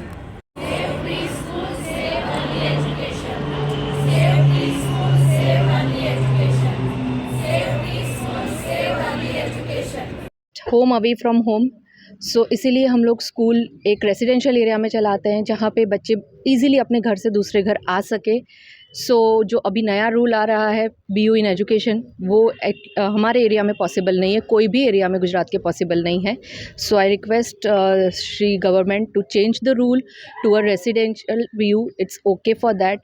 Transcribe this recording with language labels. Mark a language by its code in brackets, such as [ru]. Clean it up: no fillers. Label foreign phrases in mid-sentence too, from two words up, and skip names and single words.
[en] Save preschool, save early education. Save preschool, save early education. Save preschool, save early education. home away from home, [hi] सो इसीलिए हम लोग स्कूल एक [en] residential area [hi] में चलाते हैं जहाँ पे बच्चे इजीली अपने घर से दूसरे घर आ सके। सो जो अभी नया रूल आ रहा है [en] BU in education, [hi] वो हमारे एरिया में पॉसिबल नहीं है, कोई भी एरिया में गुजरात के पॉसिबल नहीं है। [en] So I request Shri government to change the rule to a residential BU, it's OK for that.